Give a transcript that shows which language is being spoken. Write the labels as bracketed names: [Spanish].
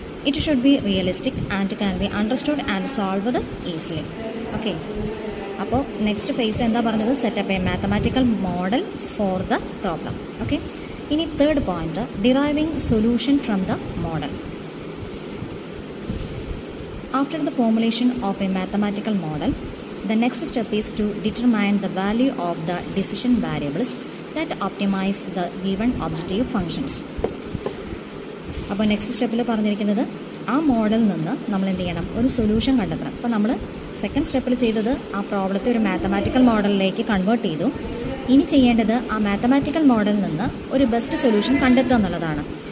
[English] It should be realistic and can be understood and solved easily. Okay, അപ്പോൾ next phase [Malayalam] എന്താ പറഞ്ഞത്? [English] Setup a mathematical model for the problem. Okay, ഇനി third point, deriving solution from the model. After the formulation of a mathematical model, the next step is to determine the value of the decision variables that optimize the given objective functions. [Malayalam] അപ്പോൾ next സ്റ്റെപ്പിൽ പറഞ്ഞിരിക്കുന്നത് ആ മോഡലിൽ നിന്ന് നമ്മൾ എന്ത് ചെയ്യണം? ഒരു സൊല്യൂഷൻ കണ്ടെത്തണം. അപ്പോൾ നമ്മൾ സെക്കൻഡ് സ്റ്റെപ്പിൽ ചെയ്തത് ആ പ്രോബ്ലത്തെ ഒരു മാത്തമാറ്റിക്കൽ മോഡലിലേക്ക് കൺവേർട്ട് ചെയ്തു. ഇനി ചെയ്യേണ്ടത് ആ മാത്തമാറ്റിക്കൽ മോഡലിൽ നിന്ന് ഒരു ബെസ്റ്റ് സൊല്യൂഷൻ കണ്ടെത്തുക എന്നുള്ളതാണ്.